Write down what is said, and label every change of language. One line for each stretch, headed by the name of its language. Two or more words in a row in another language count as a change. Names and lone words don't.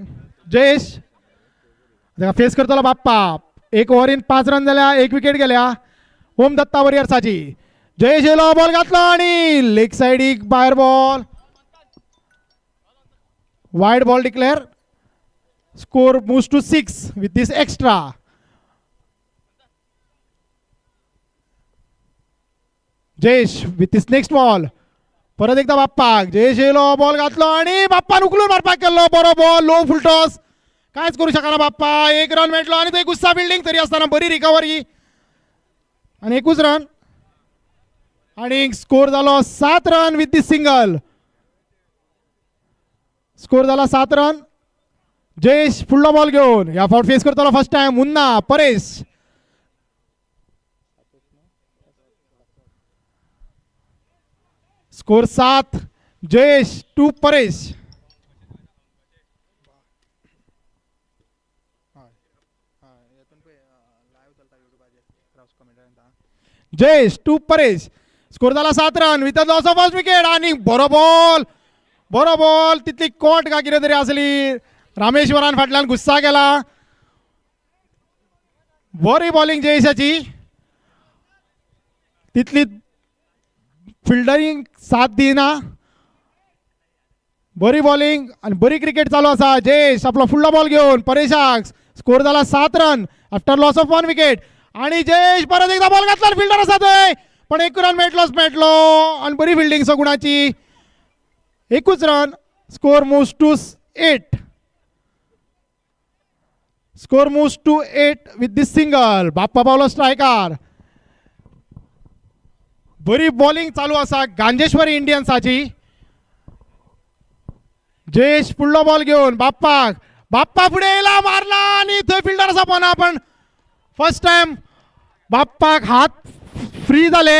Konkani: जयेश फेस करतलो बाप्पा. 1 ओव्हरीन 5 रन झाल्या, 1 विकेट गेल्या ओम दत्ता वॉरियर्साची. जयेश येलो, बॉल घातलो आणि लेग सायडीक बाहेर बॉल.
English: Wide ball declare. Score moves to 6 with this extra. Jayesh with this next ball.
Konkani: परत एकदा बाप्पाक. जयेश येलो, बॉल घातलो आणि बाप्पान उकलून मारपाक केलो.
English: बरो ball, low full toss.
Konkani: कांयच करू शकना बाप्पा. 1 रन मेळटलो आणि तो गुस्सा फिल्डिंग तरी असताना बरी रिकवरी आणि 21 रन. आणि स्कोर झालो 7 रन
English: with the single.
Konkani: स्कोर झाला 7 रन. जयेश फुडलो बॉल घेऊन या फावट फेस करतलो
English: first time
Konkani: मुन्ना परेश. स्कोर 7 जयेश 2 परेश. जयेश 2 परेश. स्कोर झाला 7 रन
English: with loss of first wicket.
Konkani: आणि बरोबर तितली कोट का कितें तरी असली. रामेश्वरान फाटल्यान गुस्सा केला. बरी बॉलिंग जयेशाची. तितली फिल्डरिंग साथ दिना. बरी बॉलिंग आणि बरी क्रिकेट चालू असा. जयेश आपला फुडलो बॉल घेऊन परेशाक. स्कोर झाला 7 रन
English: after loss of 1 wicket.
Konkani: आणि जयेश परत एकदा बॉल घातला. फिल्डर असा थंय पण 1 रन मेळटलो आणि बरी फिल्डिंग सगुणाची.
English: 1 run. Score moves to 8. Score moves to 8 with this single.
Konkani: बाप्पा पावलो स्ट्रायकार. बरी बॉलिंग चालू असा गांजेश्वरी इंडियन्साची. जयेश फुडलो बॉल घेऊन बाप्पा पुढे येला मारला आणि थंय फिल्डर असा पण आपण
English: first time
Konkani: बाप्पाक हात फ्री झाले.